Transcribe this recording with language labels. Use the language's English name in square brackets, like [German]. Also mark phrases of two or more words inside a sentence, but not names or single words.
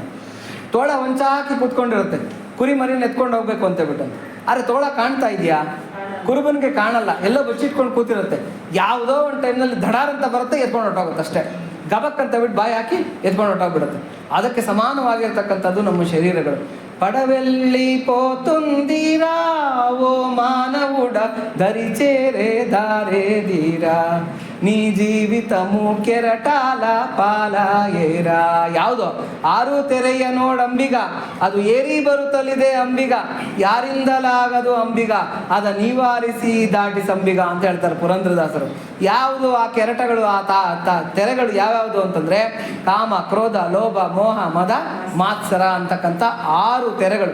[Kannada] ತೋಳ ಹೊಂಚಾಕಿ ಕೂತ್ಕೊಂಡಿರುತ್ತೆ, ಕುರಿ ಮರಿನ ಎತ್ಕೊಂಡು ಹೋಗ್ಬೇಕು ಅಂತ ಹೇಳ್ಬಿಟ್ಟು. ಆದರೆ ತೋಳ ಕಾಣ್ತಾ ಇದೆಯಾ? ಕುರುಬನಿಗೆ ಕಾಣಲ್ಲ, ಎಲ್ಲೋ ಬಚ್ಚಿಟ್ಕೊಂಡು ಕೂತಿರುತ್ತೆ. ಯಾವುದೋ ಒಂದು ಟೈಮ್ನಲ್ಲಿ ಧಡಾರ್ ಅಂತ ಬರುತ್ತೆ, ಎತ್ಕೊಂಡು ಹೊರಟೋಗುತ್ತೆ ಅಷ್ಟೇ. ಗಬಕ್ ಅಂತ ಬಿಟ್ಟು ಬಾಯಿ ಹಾಕಿ ಎತ್ಕೊಂಡು ಹೊರಟೋಗ್ಬಿಡುತ್ತೆ. ಅದಕ್ಕೆ ಸಮಾನವಾಗಿರ್ತಕ್ಕಂಥದ್ದು ನಮ್ಮ ಶರೀರಗಳು. [Telugu] పడవెల్లి పోతుందిరా ఓ మానవుడ దరిచేరే దారేదిరా నీ జీవితము కెరటాల పాలాయెరా. [Kannada] ಯಾವುದೋ ಆರು ತೆರೆಯ ನೋಡಂಬಿಗ, ಅದು ಏರಿ ಬರುತ್ತಲಿದೆ ಅಂಬಿಗ, ಯಾರಿಂದಲಾಗದು ಅಂಬಿಗ, ಅದ ನಿವಾರಿಸಿ ದಾಟಿಸಂಬಿಗ ಅಂತ ಹೇಳ್ತಾರೆ ಪುರಂದ್ರದಾಸರು. ಯಾವುದು ಆ ಕೆರಟಗಳು, ಆ ತೆರೆಗಳು ಯಾವ್ಯಾವುದು ಅಂತಂದ್ರೆ ಕಾಮ, ಕ್ರೋಧ, ಲೋಭ, ಮೋಹ, ಮದ, ಮಾತ್ಸರ ಅಂತಕ್ಕಂಥ 6 ತೆರೆಗಳು.